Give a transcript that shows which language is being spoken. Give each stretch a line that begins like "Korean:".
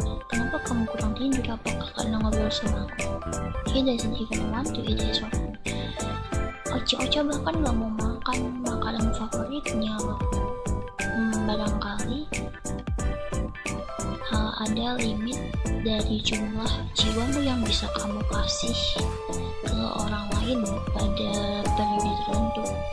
Indonesian: Kenapa kamu kurang tidur? Apakah karena ngobrol sama aku?
English: He doesn't even want to eat his own.
Indonesian: Ocha bahkan gak mau makan makanan favoritnya loh. Barangkali ada limit dari jumlah jiwamu yang bisa kamu kasih ke orang lain pada periode tertentu.